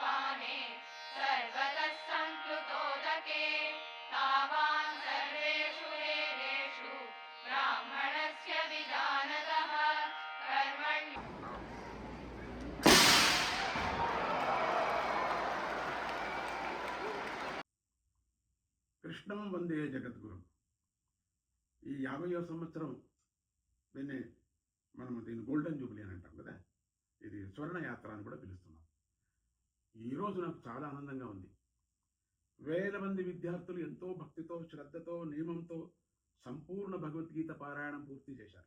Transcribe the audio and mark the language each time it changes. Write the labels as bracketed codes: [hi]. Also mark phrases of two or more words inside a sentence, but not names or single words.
[sa] स्थाने सर्वतः सम्प्लुतोदके तावान् सर्वेषु वेदेषु ब्राह्मणस्य विजानतः कर्मण्य కృష్ణం వందే జగద్గురు. [te] ఈ 50వ సంవత్సరం దీన్ని [en] golden jubilee [te] అని అంటాం కదా, ఇది స్వర్ణ యాత్ర అని కూడా పిలుస్తున్నాం. ఈరోజు నాకు చాలా ఆనందంగా ఉంది. వేల మంది విద్యార్థులు ఎంతో భక్తితో, శ్రద్ధతో, నియమంతో సంపూర్ణ భగవద్గీత పారాయణం పూర్తి చేశారు.